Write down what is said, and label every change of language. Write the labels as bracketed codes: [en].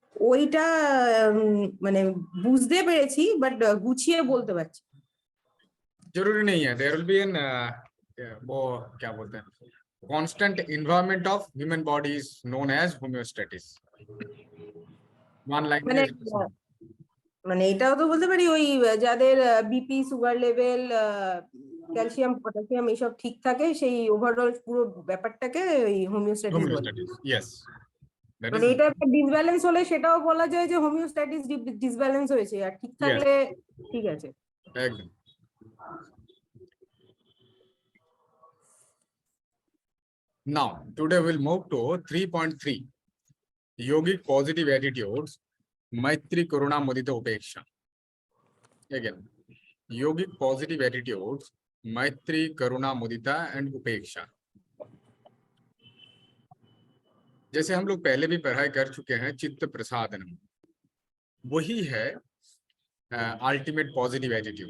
[bn] ওইটা মানে বুঝতে পেরেছি বাট গুছিয়ে বলতে পারছি। [hi] जरूरी नहीं है। [en] there will be an [hi] वो क्या बोलते हैं, [en] Constant environment of human body is known as homeostasis. One line [bn] মানে মানে এটাও তো বলতে পারি ওই যাদের BP, sugar level, calcium, potassium এইসব ঠিক থাকে, সেই ওভারঅল পুরো ব্যাপারটাকে ওই হোমিওস্ট্যাটিস বলে। [en] homeostasis, yes, that [bn] মানে [en] is [bn] এটা একটা ডিসব্যালেন্স হলে সেটাও বলা যায় যে হোমিওস্ট্যাটিস ডিসব্যালেন্স হয়েছে, আর ঠিক থাকলে ঠিক আছে। [hi] एकदम। [en] Now today we'll move to 3.3 yogic positive attitudes, maitri karuna mudita upeksha. Again, yogic positive attitudes, maitri karuna mudita and upeksha. [hi] जैसे हम लोग पहले भी पढ़ाई कर चुके हैं, चित्त प्रसादनम वही है [en] Ultimate positive attitude.